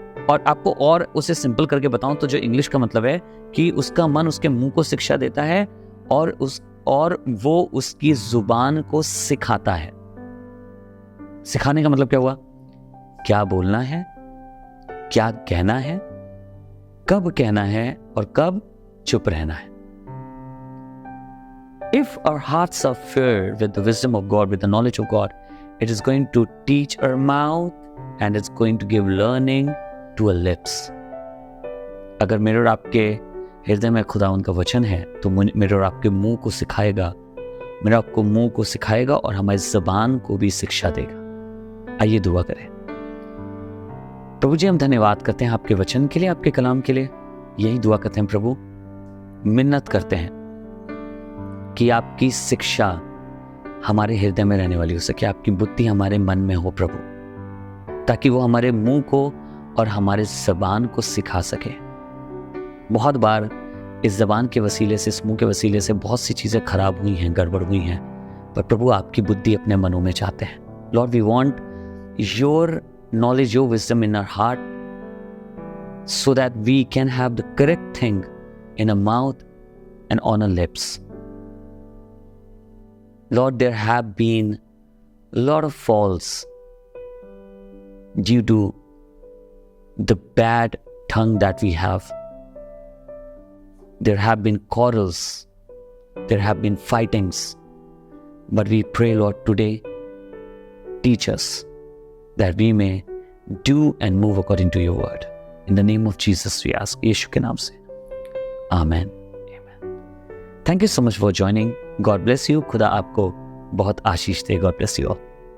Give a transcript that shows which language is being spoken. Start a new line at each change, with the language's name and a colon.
Hindi: और आपको और उसे सिंपल करके बताऊं तो जो इंग्लिश का मतलब है कि उसका मन उसके मुंह को शिक्षा देता है और वो उसकी जुबान को सिखाता है. सिखाने का मतलब क्या हुआ? क्या बोलना है, क्या कहना है, कब कहना है और कब चुप रहना है.
English: If our hearts are filled with the wisdom of God, with the knowledge of God, it is going to teach our mouth and it's going to give learning to our lips.
Hindi: अगर मेरे और आपके हृदय में खुदा उनका वचन है तो मेरे और आपके मुंह को सिखाएगा, मेरा आपको मुंह को सिखाएगा और हमारी ज़बान को भी शिक्षा देगा. आइए दुआ करें. प्रभु जी, हम धन्यवाद करते हैं आपके वचन के लिए, आपके कलाम के लिए. यही दुआ करते हैं प्रभु, मिन्नत करते हैं कि आपकी शिक्षा हमारे हृदय में रहने वाली हो सके, आपकी बुद्धि हमारे मन में हो प्रभु, ताकि वो हमारे मुंह को और हमारे ज़बान को सिखा सके. बहुत बार इस ज़बान के वसीले से, इस मुंह के वसीले से बहुत सी चीज़ें खराब हुई हैं, गड़बड़ हुई हैं, पर प्रभु आपकी बुद्धि अपने मनों में चाहते हैं.
English: Lord, we want your knowledge, your wisdom in our heart, so that we can have the correct thing in our mouth and on our lips. Lord, there have been a lot of falls due to the bad tongue that we have. There have been quarrels, there have been fightings, but we pray, Lord, today, teach us that we may do and move according to your word. In the name of Jesus we ask,
Hindi: यीशु के नाम से, आमेन.
English: Thank you so much for joining. God bless you.
Hindi: खुदा आपको बहुत आशीष दे।
English: God bless you all.